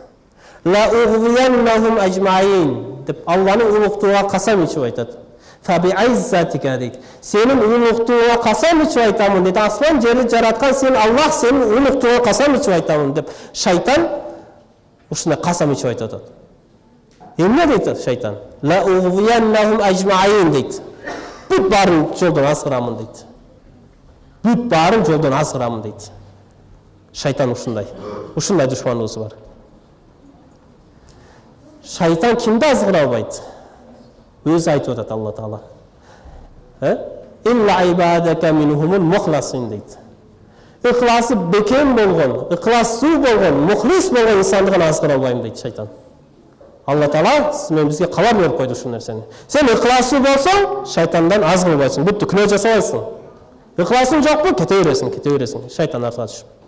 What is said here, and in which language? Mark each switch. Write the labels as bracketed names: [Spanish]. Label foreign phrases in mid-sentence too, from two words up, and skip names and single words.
[Arabic] لأغوينهم أجمعين [Kyrgyz] деп Алланын улуктууга касам ичип айтат. [Arabic] فبعزتك [Kyrgyz] дейт. Сенин улуктууга касам ичип айтамын дейт. Асман жерди жараткан сен Аллах, сенин улуктууга касам ичип айтамын деп шайтан ушундай касам ичип айтып атат. Эмне дейт шайтан? [Arabic] لأغوينهم أجمعين [Kyrgyz] дейт. Бүт баарын жолдон азгырамын дейт. Бүт баарын жолдон азгырамын дейт. Шайтан ушундай душманыбыз бар. Шайтан кимди азгыра албайт? Өзү айтып атат Алла Таала. [Arabic] إلا عبادك منهم المخلصين дейт. [Kyrgyz] Ыхласы бекем болгон, ыхлассуу болгон, мухлис болгон инсанды гана азгыра албайм дейт шайтан. Алла Таала мен бизге кабар берип койду ушул нерсени. Сен ыхласый болсоң, шайтандан аз кылбайсың, бүттү күнөө жасабайсың. Ыхласың жокпу, кете бересиң, шайтан аркылуу түшүп.